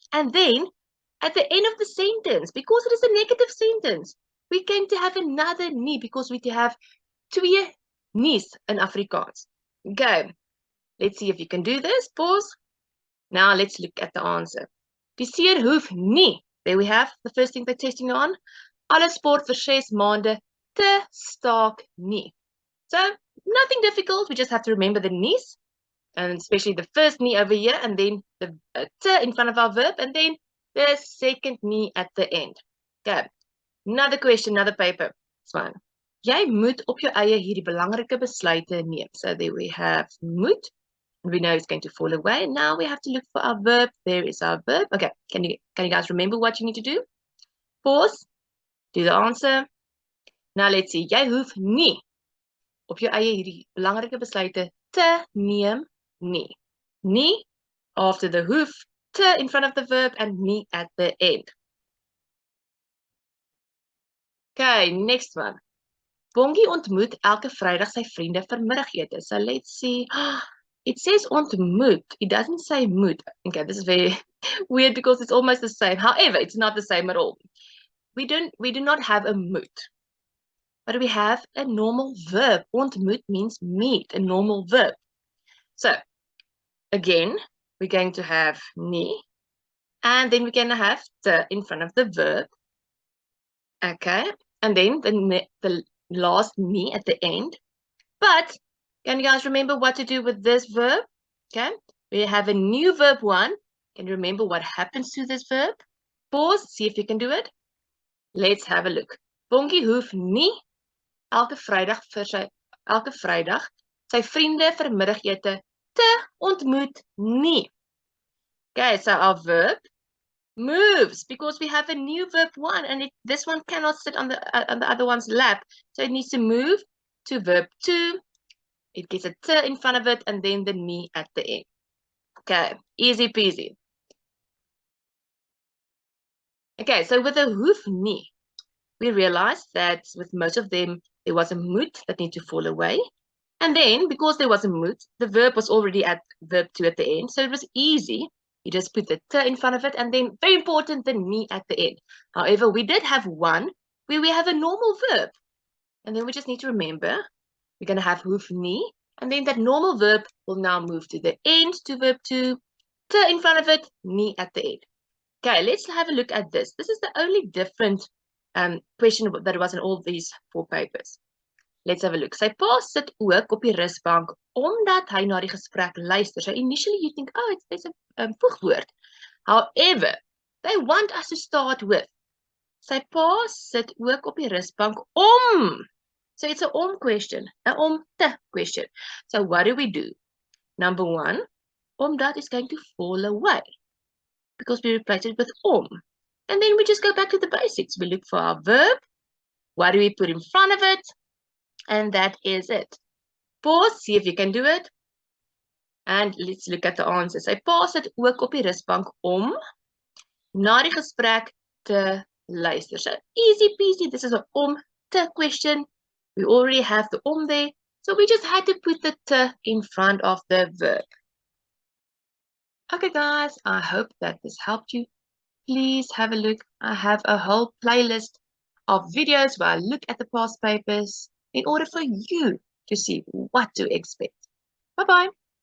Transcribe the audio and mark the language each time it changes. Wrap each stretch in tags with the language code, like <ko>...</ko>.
<en>And then, at the end of the sentence, because it is a negative sentence, we're going to have another nie because we have twee nies in Afrikaans. Okay, let's see if you can do this. Pause. Now let's look at the answer.</en> <af>Die seun hoef nie.</af> <en>There we have the first thing they're testing on.</en> <af>Alle sport vir 6 maande te staak nie.</af> <en>So nothing difficult. We just have to remember the nies, and especially the first nie over here, and then the te in front of our verb, and then the second nie at the end. Okay. Another question, another paper. This one.</en> <af>Jy moet op jou eie hierdie belangrike besluite neem.</af> <en>So there we have moet. And we know it's going to fall away. Now we have to look for our verb. There is our verb. Okay, can you guys remember what you need to do? Pause. Do the answer. Now let's see.</en> <af>Jy hoef nie op jou eie hierdie belangrike besluite te neem nie.</af> <en>Nie after the hoef, te in front of the verb, and nie at the end. Okay, next one.</en> <af>Bongie ontmoet elke Vrydag sy vriende vir middagete.</af> <en>So let's see. It says ontmoet. It doesn't say moet. Okay, this is very weird because it's almost the same. However, it's not the same at all. We do not have a moet. But we have a normal verb. Ontmoet means meet, a normal verb. So, again, we're going to have nie. And then we're going to have te in front of the verb. Okay. And then the last nie at the end. But can you guys remember what to do with this verb? Okay. We have a new verb 1. Can you remember what happens to this verb? Pause. See if you can do it. Let's have a look.</en> <af>Bongie hoef nie elke Vrydag sy vriende vir middagete te ontmoet nie.</af> <en>Okay, so our verb moves because we have a new verb 1 and this one cannot sit on the other one's lap. So it needs to move to verb 2. It gets a t in front of it and then the nie at the end. Okay, easy peasy. Okay, so with the hoef nie, we realized that with most of them, there was a moot that needed to fall away. And then, because there was a moot, the verb was already at verb 2 at the end. So it was easy. You just put the t in front of it, and then, very important, the nie at the end. However, we did have one where we have a normal verb. And then we just need to remember, we're going to have hoef nie, and then that normal verb will now move to the end to verb 2, t in front of it, nie at the end. Okay, let's have a look at this. This is the only different question that was in all these 4 papers. Let's have a look.</en> <af>Sy pa sit ook op die rusbank omdat hy na die gesprek luister.</af> <en>So initially you think, oh, it's a voegwoord. However, they want us to start with</en> <af>sy pa sit ook op die rusbank om.</af> <en>So it's an om question, an om te question. So what do we do? Number 1, omdat is going to fall away because we replace it with om. And then we just go back to the basics. We look for our verb. What do we put in front of it? And that is it. Pause, see if you can do it. And let's look at the answers.</en> <af>Sy pa sit ook op die rusbank om na die gesprek te luister.</af> <en>So easy peasy. This is an om te question. We already have the om there. So we just had to put the te in front of the verb. Okay, guys, I hope that this helped you. Please have a look. I have a whole playlist of videos where I look at the past papers in order for you to see what to expect. Bye-bye.</en>